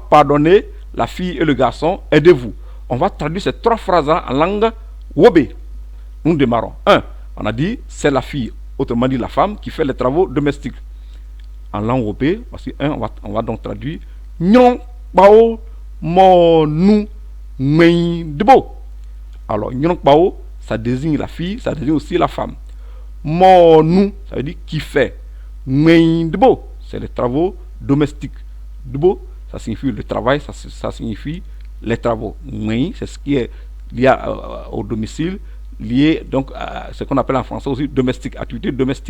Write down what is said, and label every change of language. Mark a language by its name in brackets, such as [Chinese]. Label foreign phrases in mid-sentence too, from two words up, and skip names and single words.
[French] Pardonnez, la fille et le garçon, aidez-vous. On va traduire ces 3 phrases-là en langue wobé. Nous démarrons. 1. On a dit, c'est la fille, autrement dit la femme, qui fait les travaux domestiques. En langue wobé, voici 1, on va donc traduire. [Wè Northern] Nyon, bao, mo, nou, mwen, debo. [French] Alors, [Wè Northern] nyon, bao, [French] ça désigne la fille, ça désigne aussi la femme. [Wè Northern] Mo, nou, [French] ça veut dire qui fait. [Wè Northern] Mwen, debo, [French] c'est les travaux domestiques. Debo, ça signifie le travail, ça signifie les travaux. Mwen, c'est ce qui est lié au domicile, lié donc à ce qu'on appelle en français aussi domestique, activité domestique.